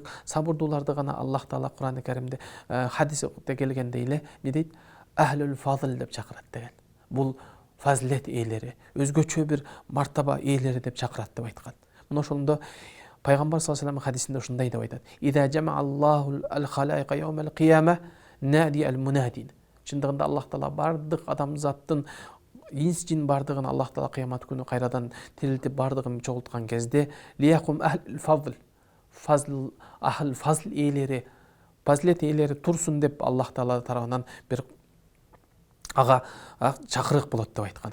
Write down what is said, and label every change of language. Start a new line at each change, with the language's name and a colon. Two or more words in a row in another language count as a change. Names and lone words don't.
Kyrgyz: Сабырдууларды гана Аллах Таала Кур'ан-ы Каримде хадисте келгендей эле не дейт?
Arabic: أهل الفضل
Kyrgyz: деп чакырат деген. Бул фазилет ээлери, өзгөчө бир мартаба ээлери деп чакырат деп айткан. Мына ошондо пайгамбар
Arabic: صلى الله عليه وسلم
Kyrgyz: хадисинде ушундай деп айтат.
Arabic: إذا جمع الله الخلائق يوم القيامة نادى المنادي.
Kyrgyz: Чындыгында Аллах Таала бардык адамзаттын инс жин бардыгын Аллах Таала кыямат күнү кайрадан тирилтип бардыгын чогулткан кезде
Arabic: ليقم فضل
Kyrgyz: фазл ээлери, фазилет ээлери турсун деп Аллах Таала тарабынан бир ага чакырык болот деп айткан.